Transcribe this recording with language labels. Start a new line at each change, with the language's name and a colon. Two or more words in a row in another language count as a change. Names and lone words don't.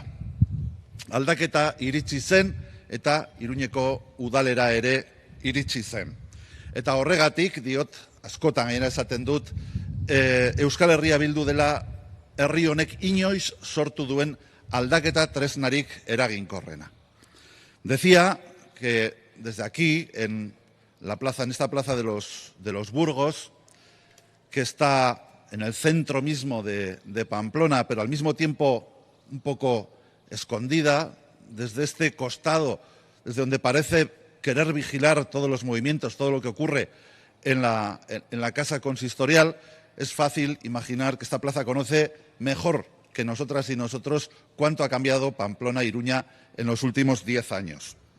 Basque: Aldaketa iritsi zen eta Iruñeko udalera ere iritsi zen. Eta horregatik, diot, askotan gainera esaten dut, Euskal Herria Bildu dela herri honek inoiz sortu duen aldaketa tresnarik eraginkorrena.
Spanish: Decía que desde aquí, en esta plaza de los Burgos, que está en el centro mismo de Pamplona, pero al mismo tiempo un poco escondida, desde este costado, desde donde parece querer vigilar todos los movimientos, todo lo que ocurre en la casa consistorial, es fácil imaginar que esta plaza conoce mejor que nosotras y nosotros cuánto ha cambiado Pamplona e Iruña en los últimos 10 años.